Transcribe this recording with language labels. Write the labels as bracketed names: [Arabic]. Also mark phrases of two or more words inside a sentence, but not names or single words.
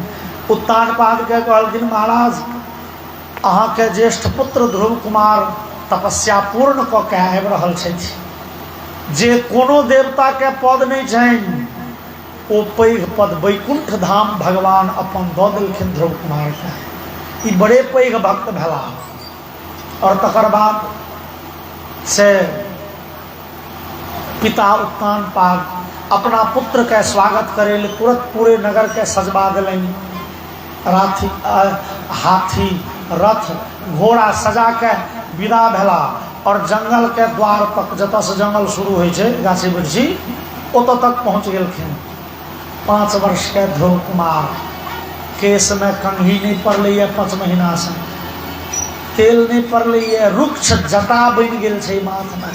[Maithili] उत्तानपाद के कहलखिन महाराज अहाँ के ज्येष्ठ पुत्र ध्रुव कुमार तपस्या पूर्ण क के आबि रहल छथि। जे कोनो देवता के पद नहीं छनि ओ पैघ पद वैकुंठ धाम भगवान अपन दऽ देलखिन ध्रुव कुमार के। ई बड़े पैघ भक्त भेला। और तकर बाद से पिता उत्तानपाद अपना पुत्र के स्वागत करे ले तुरंत पूरे नगर के सजवा दिलनि। हाथी रथ घोड़ा सजा के विदा भेला और जंगल के द्वार तक जतऽ से जंगल शुरू होइ छै गाछी वृक्षी ओतऽ तक पहुँच गेलखिन। 5 वर्ष के ध्रुव कुमार केस में कंघी नहीं पड़लै 5 महीना से, तेल नहीं पड़लै, रुक्ष जटा बनि गेल छै माथ में।